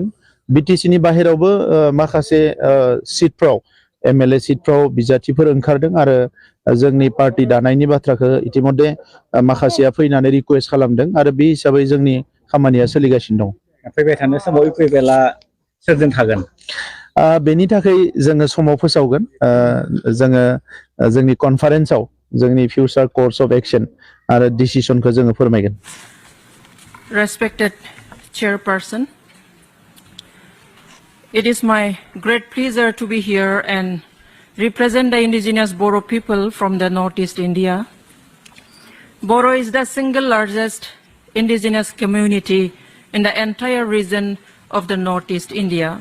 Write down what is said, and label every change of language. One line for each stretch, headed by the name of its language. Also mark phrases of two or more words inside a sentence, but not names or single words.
Bodo: BTCनि बाहेरावबो माखासे सिटफ्राव MLA सिटफ्राव बिजाथिफोर ओंखारदों आरो जोंनि पार्टि दानायनि बाथ्राखौ इतिमধ্যे माखासेया फैनानै रिकुवेस्ट खालामदों आरो बे हिसाबै जोंनि खामानिया सोलिगासिनो दं। फैबाय थानाय समाव इउपिपिएलआ सोरजों थागोन बेनि थाखाय जोङो समाव फोसावगोन जोङो जोंनि कनफारेन्सआव जोंनि
English: future course of action
Bodo: आरो डिसिसनखौ जोङो फोरमायगोन
English: Respected Chairperson, it is my great pleasure to be here and represent the indigenous Boro people from the Northeast India. Boro is the single largest indigenous community in the entire region of the Northeast India.